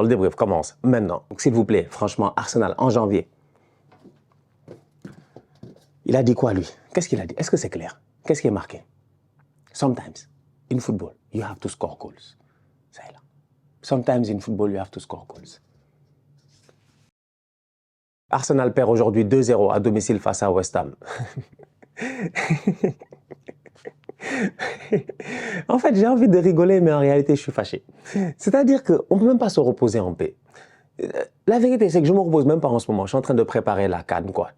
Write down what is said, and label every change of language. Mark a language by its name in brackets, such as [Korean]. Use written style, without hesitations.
[French] Le débrief commence maintenant. S'il vous plaît, franchement, Arsenal en janvier. Il a dit quoi, lui? Qu'est-ce qu'il a dit? Est-ce que c'est clair? Qu'est-ce qui est marqué? [English] Sometimes, in football, you have to score goals. [French] Ça est là. [English] Sometimes in football, you have to score goals. [French] Arsenal perd aujourd'hui 2-0 à domicile face à West Ham. En fait, j'ai envie de rigoler, mais en réalité, je suis fâché. C'est-à-dire qu'on ne peut même pas se reposer en paix. La vérité, c'est que je ne me repose même pas en ce moment. Je suis en train de préparer la CAN, quoi.